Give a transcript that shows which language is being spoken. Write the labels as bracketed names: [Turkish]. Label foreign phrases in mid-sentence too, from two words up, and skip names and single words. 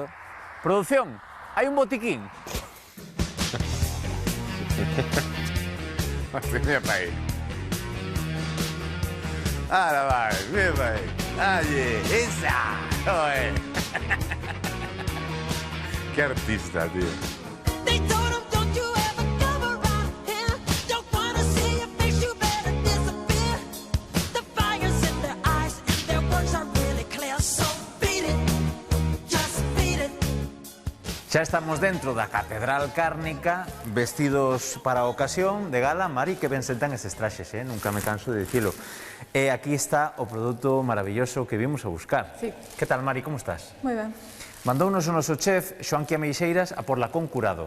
[Galician] Produción, hai un botiquín. [Spanish] Mira para ahí. Ahora va, mira para ahí. Oye, esa. Joder. Qué artista, tío. [English] They told him, don't you ever come around here. Don't wanna see your face, you better disappear. The fire's in their eyes and their words are really clear. So beat it, just beat it. [Galician] Xa estamos dentro da Catedral Cárnica, vestidos para a ocasión de gala. Mari, que ben sentan estes traxes, nunca me canso de dicilo. E aquí está o produto maravilloso que vimos a buscar. Sí. Que tal, Mari, como estás? Moi ben. Mandounos o noso chef, Xoanqui Ameixeiras, a por Lacón curado.